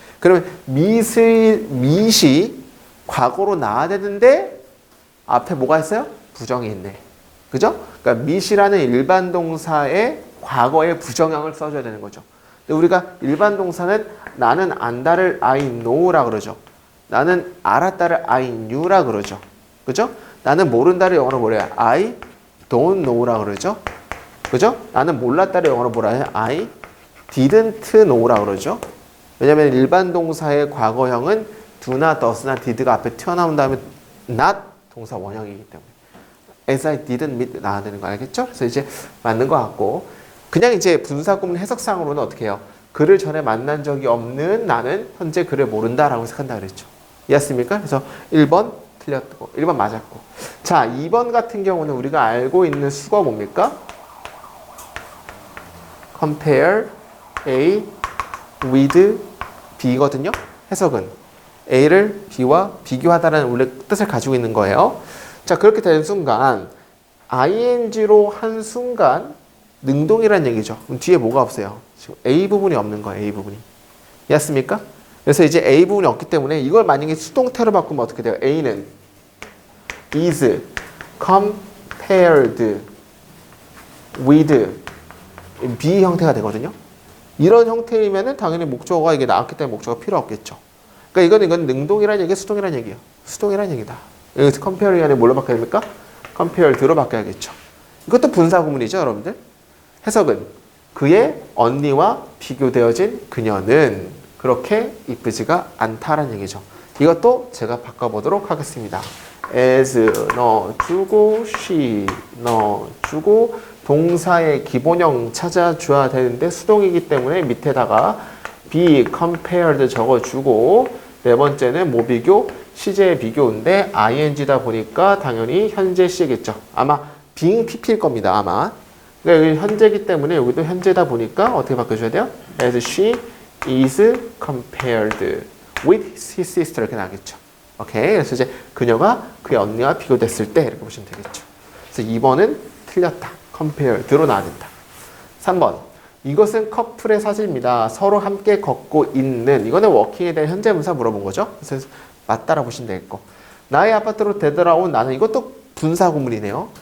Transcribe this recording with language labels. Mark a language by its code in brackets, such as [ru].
[ko] 그러면 meet이 과거로 나와야 되는데 앞에 뭐가 있어요? 부정이 있네. 그죠? 그러니까 meet이라는 일반 동사의 과거의 부정형을 써줘야 되는 거죠. 근데 우리가 일반 동사는 나는 안다를 [en] I know [ko] 라 그러죠. 나는 알았다를 [en] I knew [ko] 라 그러죠. 그죠? 나는 모른다를 영어로 뭐래요? [en] I don't know라 [ko] 그러죠. 그죠? 나는 몰랐다를 영어로 뭐라 해요? [en] I didn't know라 [ko] 그러죠. 왜냐면 일반 동사의 과거형은 do나 does나 did가 앞에 튀어나온 다음에 not 동사 원형이기 때문에 [en] as I didn't meet [ko] 나와야 되는 거 알겠죠? 그래서 이제 맞는 것 같고 그냥 이제 분사구문 해석상으로는 어떻게 해요? 그를 전에 만난 적이 없는 나는 현재 그를 모른다라고 해석한다 그랬죠. 이해했습니까? 그래서 1번 틀렸고 1번 맞았고 자 2번 같은 경우는 우리가 알고 있는 수가 뭡니까? [en] compare A with B거든요. [ko] 해석은 A를 B와 비교하다라는 원래 뜻을 가지고 있는 거예요. 자 그렇게 되는 순간 ing로 한 순간 능동이란 얘기죠. 그럼 뒤에 뭐가 없어요? 지금 A 부분이 없는 거예요. A 부분이. 이해했습니까? 그래서 이제 A 부분이 없기 때문에 이걸 만약에 수동태로 바꾸면 어떻게 돼요? [en] A는 is compared with B [ko] 형태가 되거든요. 이런 형태이면은 당연히 목적어가 이게 나왔기 때문에 목적어가 필요 없겠죠. 그러니까 이건 능동이란 얘기, 수동이란 얘기예요. 수동이란 얘기다. 여기서 compare이 아니라 뭘로 바꿔야 됩니까? compared로 바꿔야겠죠. 이것도 분사 구문이죠, 여러분들. 해석은 그의 언니와 비교되어진 그녀는 그렇게 이쁘지가 않다라는 얘기죠. 이것도 제가 바꿔보도록 하겠습니다. as 넣어주고 she 넣어주고 동사의 기본형 찾아줘야 되는데 수동이기 때문에 밑에다가 be compared 적어주고 네 번째는 뭐 비교? 시제 비교인데 ing다 보니까 당연히 현재 시겠죠. 아마 being pp일 겁니다. 아마. 그러니까 여기 현재이기 때문에 여기도 현재다 보니까 어떻게 바꿔줘야 돼요? [en] as she is compared with his sister [ko] 이렇게 나겠죠. 오케이. 그래서 이제 그녀가 그의 언니와 비교됐을 때 이렇게 보시면 되겠죠. 그래서 2번은 틀렸다. compared로 나와야 된다. 3번. 이것은 커플의 사진입니다. 서로 함께 걷고 있는 이거는 워킹에 대한 현재 분사 물어본 거죠. 그래서 맞다라고 보시면 되겠고 나의 아파트로 되돌아온 나는 이것도 분사 구문이네요.